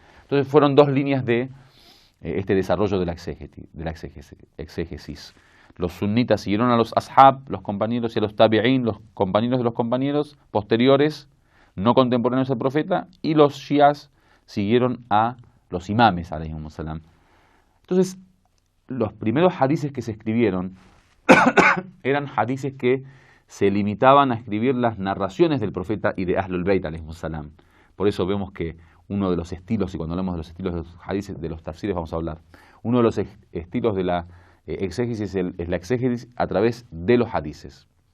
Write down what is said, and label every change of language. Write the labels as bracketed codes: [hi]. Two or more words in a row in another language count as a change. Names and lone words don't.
[es] Entonces fueron dos líneas de este desarrollo de la exégesis. Los sunitas siguieron a los ashab, los compañeros, y a los tabi'in, los compañeros de los compañeros posteriores, no contemporáneos del profeta, y los shias siguieron a los imames, [ar] عليهم السلام. [es] Entonces, los primeros hadices que se escribieron eran hadices que se limitaban a escribir las narraciones del profeta y de Ahlul Bayt, [ar] عليهم السلام. [es] Por eso vemos que uno de los estilos, y cuando hablamos de los estilos de los hadices, de los tafsires vamos a hablar, uno de los estilos de la exégesis es la exégesis a través de los hadices.